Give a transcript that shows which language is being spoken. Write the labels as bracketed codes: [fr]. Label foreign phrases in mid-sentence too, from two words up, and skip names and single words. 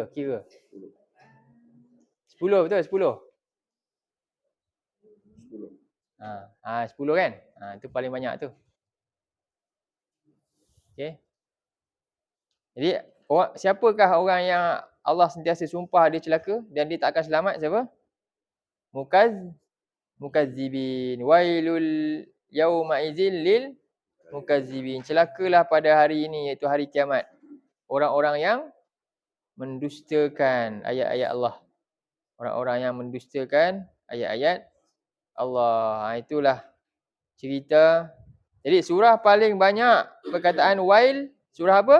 [ms] 10 betul? 10. 10 kan? Itu paling banyak tu. Okey. Jadi siapakah orang yang Allah sentiasa sumpah dia celaka dan dia tak akan selamat? Siapa? Mukazzibin. [ar] ويل يومئذ للمكذبين. [ms] Celakalah pada hari ini, iaitu hari kiamat, orang-orang yang mendustakan ayat-ayat Allah. Orang-orang yang mendustakan ayat-ayat Allah. Itulah cerita. Jadi surah paling banyak perkataan wail, surah apa?